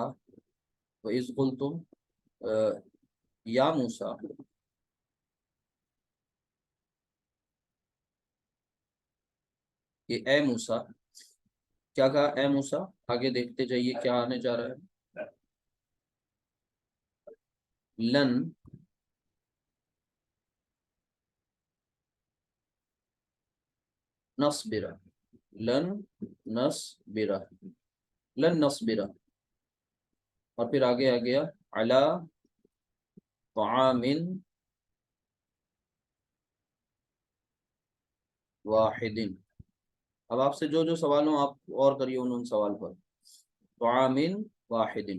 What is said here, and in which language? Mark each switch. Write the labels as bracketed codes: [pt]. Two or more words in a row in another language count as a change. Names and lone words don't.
[ar] وَإِذْ قُلْتُمْ یا موسیٰ، [ur] کہ اے موسیٰ. کیا کہا؟ اے موسیٰ. آگے دیکھتے جائیے کیا آنے جا رہا ہے. [ar] لن نصبر، لن نصبر، لن نصبر. [ur] اور پھر آگے آ گیا [ar] على طعام واحد. [ur] اب آپ سے جو جو سوال ہو آپ اور کریے ان سوال پر. [ar] طعام واحد.